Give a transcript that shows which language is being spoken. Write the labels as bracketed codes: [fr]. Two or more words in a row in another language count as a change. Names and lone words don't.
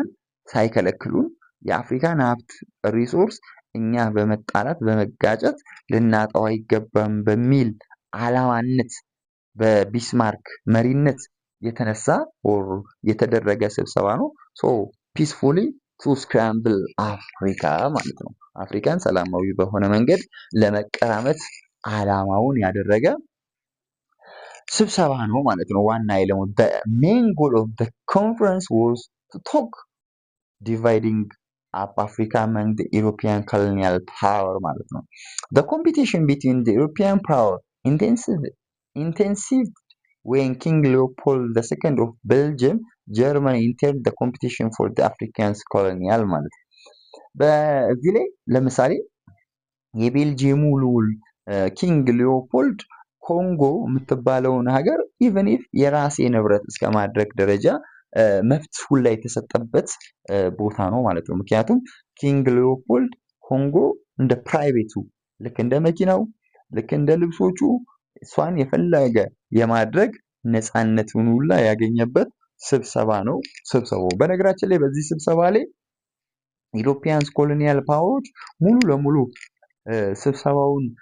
[am] ሳይከለክሉን የአፍሪካን ሀብት ሪሶርስ እኛ በመጣላት በመጋጨት ልናጣው አይገባም በሚል ዓላማነት በቢስማርክ መሪነት የተነሳ የተደረገ ስብሰባ ነው። [en] peacefully to scramble Africa [am] ማለት ነው። አፍሪካን ሰላማዊ በሆነ መንገድ ለመቀራመት ዓላማውን ያደረገ ስብሰባ ነው ማለት ነው። ዋና ዓላማው [en] the main goal of the conference was to talk dividing up Africa among the European colonial power [am] ማለት ነው። [en] The competition between the European power intensified when King Leopold II of Belgium Germany entered the competition for the Africans colonial [am] ማለት ነው። በዚህ ላይ ለምሳሌ የቤልጂየሙ ልዑል ኪንግ ሊዮፖልድ ኮንጎ የምትባለውን ሀገር [en] even if [am] የራሴ ንብረት እስከ ማድረግ ደረጃ መብት ሁላ የተሰጠበት ቦታ ነው ማለት ነው። ምክንያቱም ኪንግ ሊዮፖልድ ኮንጎ እንደ ፕራይቬቱ ልክ እንደ መኪናው ልክ እንደ ልብሶቹ እሷን የፈለገ የማድረግ ነፃነቱን ሁላ ያገኘበት ስብሰባ ነው። ስብሰባው በነገራችን ላይ በዚህ ስብሰባ ላይ [en] Europeans colonial powers [am] ሙሉ ለሙሉ ስብሰባውን